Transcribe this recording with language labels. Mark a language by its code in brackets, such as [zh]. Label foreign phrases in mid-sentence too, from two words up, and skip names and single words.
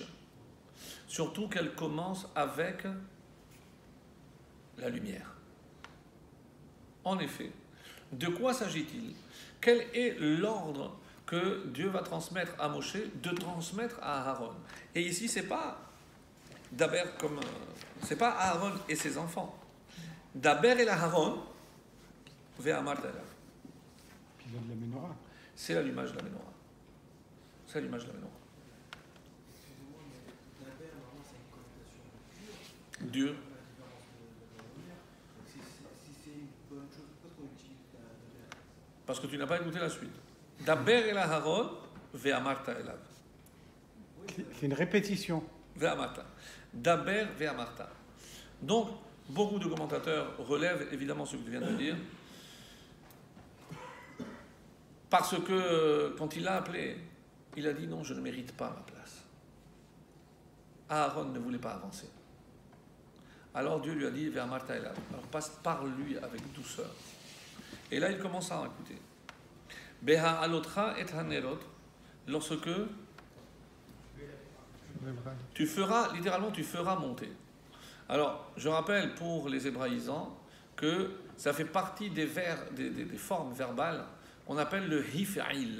[fr] Surtout qu'elle commence avec la lumière. En effet, de quoi s'agit-il? Quel est l'ordre que Dieu va transmettre à Moshe de transmettre à Aaron? Et ici, c'est pas Daber comme c'est pas Aaron et ses enfants. [he] דבר את אהרן ואמרת אליו. [fr] Puis de la menorah. C'est l'allumage de la menorah. C'est l'allumage de la menorah. Excusez-moi, mais Daber, normalement, c'est une connotation dure. Dieu. Si c'est une bonne chose, pourquoi on utilise Daber? Parce que tu n'as pas écouté la suite. [he] דבר אל אהרן ואמרת אליו. [fr] C'est une répétition. [he] ואמרת. דבר ואמרת. [fr] Donc, beaucoup de commentateurs relèvent évidemment ce que tu viens de dire. Parce que quand il l'a appelé, il a dit non, je ne mérite pas ma place. Aaron ne voulait pas avancer. Alors Dieu lui a dit [he] ואמרת אליו. [fr] Alors parle-lui avec douceur. Et là, il commence à écouter. [he] בהעלותך את הנרות, [fr] lorsque tu feras, littéralement, tu feras monter. Alors, je rappelle pour les hébraïsants que ça fait partie des formes verbales, on appelle le hif'il.